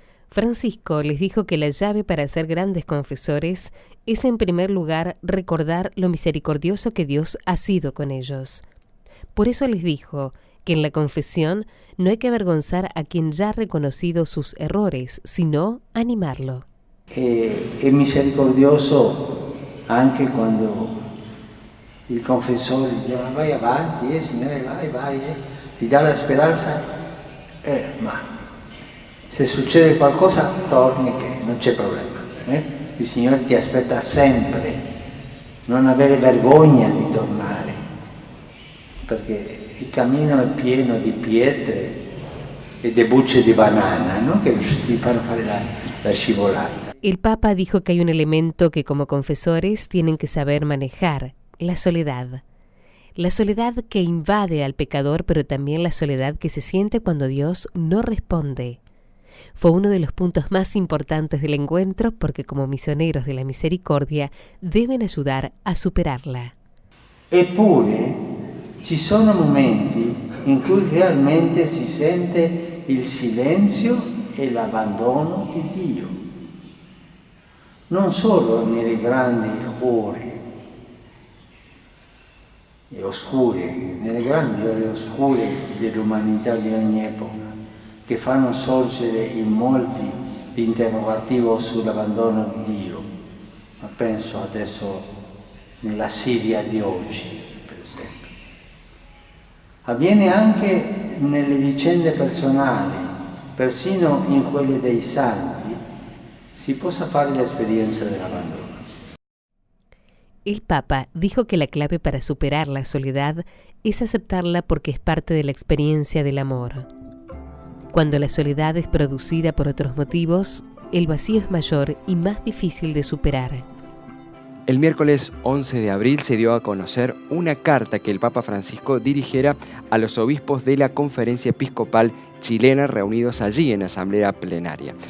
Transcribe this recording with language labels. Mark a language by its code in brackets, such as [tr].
[es] Francisco les dijo que la llave para ser grandes confesores es en primer lugar recordar lo misericordioso que Dios ha sido con ellos. Por eso les dijo que en la confesión no hay que avergonzar a quien ya ha reconocido sus errores, sino animarlo. [it] È misericordioso anche quando il confessore dice ma vai avanti, Signore, vai, ti dà la speranza, ma se succede qualcosa torni che non c'è problema. Il Signore ti aspetta sempre, non avere vergogna di tornare, perché il cammino è pieno di pietre e di bucce di banana, no? Che ti fanno fare la scivolata. [es] El Papa dijo que hay un elemento que como confesores tienen que saber manejar, la soledad. La soledad que invade al pecador, pero también la soledad que se siente cuando Dios no responde. Fue uno de los puntos más importantes del encuentro porque como misioneros de la misericordia deben ayudar a superarla. [it] Eppure ci sono momenti in cui realmente si sente il silenzio e l'abbandono di Dio. Non solo nelle grandi ore e oscure, nelle grandi ore oscure dell'umanità di ogni epoca, che fanno sorgere in molti l'interrogativo sull'abbandono di Dio, ma penso adesso nella Siria di oggi, per esempio. Avviene anche nelle vicende personali, persino in quelle dei santi, si possa fare l'esperienza dell'abbandono. [es] El Papa dijo que la clave para superar la soledad es aceptarla porque es parte de la experiencia del amor. Cuando la soledad es producida por otros motivos, el vacío es mayor y más difícil de superar. El miércoles 11 de abril se dio a conocer una carta que el Papa Francisco dirigiera a los obispos de la Conferencia Episcopal chilena reunidos allí en asamblea plenaria.